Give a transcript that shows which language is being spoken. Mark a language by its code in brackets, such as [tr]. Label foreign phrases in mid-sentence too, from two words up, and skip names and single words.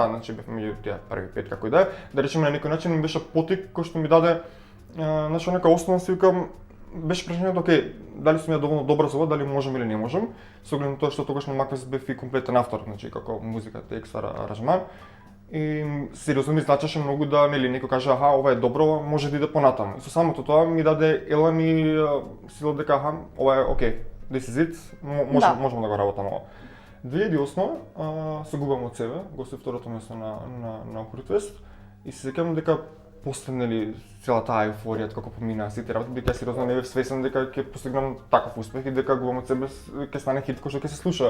[mk] Да, значи бев меѓу тие први 5 како и да е. Да речеме на некој начин ми беше потик кој што ми даде значи нека основа си викам беше прашањето окей, дали сум ја доволно добра за ова, дали можам или не можам. Со оглед на тоа што тогаш на Маквес бев и комплетен автор, значи како музика, текст, аранжман. И сериозно ми значеше многу да нели некој каже аха ова е добро, може да иде понатаму. И со самото тоа ми даде елан и сила дека аха ова е окей, [en] this is it, [mk] можам да го работам ова. 2008 се губам од себе, го се второто место на Охридфест и се сеќавам дека после нели целата еуфорија како поминаа сите работи, дека сериозно не бев свесен дека ќе постигнам таков успех и дека губам од себе ќе стане хит кој што ќе се слуша.